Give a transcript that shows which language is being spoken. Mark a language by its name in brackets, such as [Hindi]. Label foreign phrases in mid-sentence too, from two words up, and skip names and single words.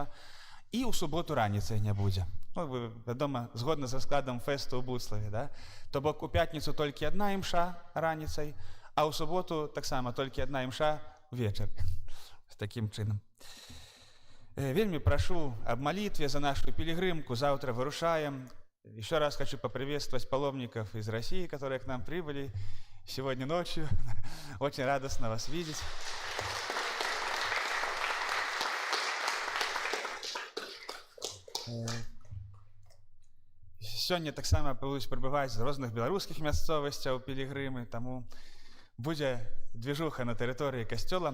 [Belarusian] І ў суботу раніцай не будзе. Вядома, згодна з раскладам фэсту ў Буцлаве, да? То бок у пятніцу толькі адна імша раніцай, а ў суботу таксама толькі адна імша вечар. З такім чынам. Вельмі прашу [Russian] об молитве за нашу пилигримку. Завтра вырушаем. Еще раз хочу поприветствовать паломников из России, которые к нам прибыли сегодня ночью. Очень радостно вас видеть. [Belarusian] Сёння таксама будуць прыбываць з розных беларускіх мясцовасцяў пілігрымы, таму будзе движуха на тэрыторыі касцёла.